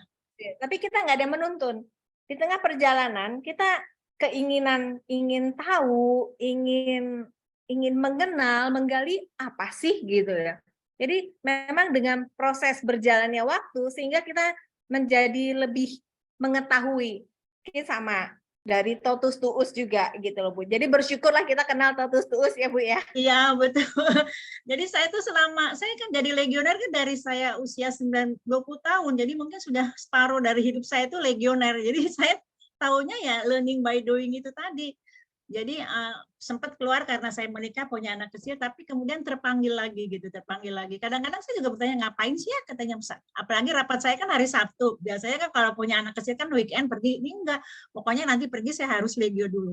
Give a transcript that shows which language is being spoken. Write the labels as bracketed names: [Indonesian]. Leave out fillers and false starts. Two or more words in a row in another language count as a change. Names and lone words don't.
[Indonesian] Tapi kita nggak ada menuntun. Di tengah perjalanan kita keinginan ingin tahu, ingin mengenal, menggali apa sih gitu ya. Jadi memang dengan proses berjalannya waktu sehingga kita menjadi lebih mengetahui. Ini sama dari [Latin] totus tuus [Indonesian] juga gitu loh Bu. Jadi bersyukurlah kita kenal [Latin] totus tuus [Indonesian] ya Bu ya. Iya betul. Jadi saya tuh saya kan jadi legioner kan dari saya usia 20 tahun. Jadi mungkin sudah separuh dari hidup saya itu legioner. Jadi saya tahunya ya [English] learning by doing [Indonesian] itu tadi. Jadi sempat keluar karena saya menikah punya anak kecil, tapi kemudian terpanggil lagi. Kadang-kadang saya juga bertanya ngapain sih ya katanya, apalagi rapat saya kan hari Sabtu. Biasanya kan kalau punya anak kecil kan weekend pergi, ini enggak. Pokoknya nanti pergi saya harus legio dulu.